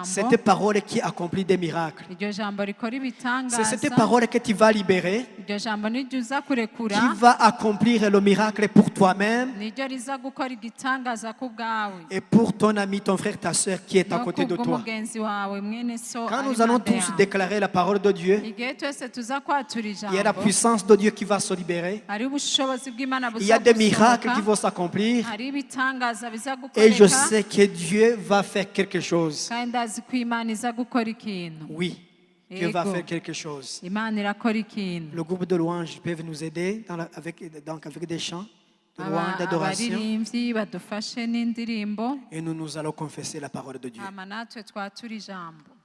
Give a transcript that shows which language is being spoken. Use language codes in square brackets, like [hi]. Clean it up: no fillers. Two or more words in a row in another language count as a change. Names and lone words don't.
[fr] Cette parole qui accomplit des miracles. [rn] Iryo jambo rikora [fr] C'est [rn] ibitangaza, [fr] cette parole que tu vas libérer, [rn] iryo jambo niryo uza kurekura, [fr] qui va accomplir le miracle pour toi-même [rn] niryo riza gukora igitangaza ku bwawe [fr] et pour ton ami, ton frère, ta soeur qui est à [rn] no [fr] côté de toi. [rn] kubw'umugenzi wawe mwene so [fr] Quand [rn] ari [fr] nous allons [rn] impande [fr] tous [rn] yawe. [fr] déclarer la parole de Dieu, [rn] Igihe twese tuza kwatura [fr] il y a la [rn] ijambo, [fr] puissance de Dieu qui va se libérer. [rn] hari ubushobozi bw'Imana [fr] Il y a [rn] buza [fr] des miracles qui [rn] gusohoka, [fr] vont s'accomplir. [rn] hari ibitangaza biza [fr] Et je [rn] gukoreka, [fr] sais que Dieu va faire quelque chose. [rn] kandi ndazi ko Imana iza gukora ikintu. [fr] Oui, Dieu va [rn] Ego. [fr] faire quelque chose. [rn] Imana irakora ikintu. [fr] Le groupe de louanges peut nous aider avec des chants de louange, d'adoration. [rn] Abaririmbyi badufashe n'indirimbo, [fr] Et nous allons confesser la parole de Dieu. [rn] hama natwe twatura ijambo.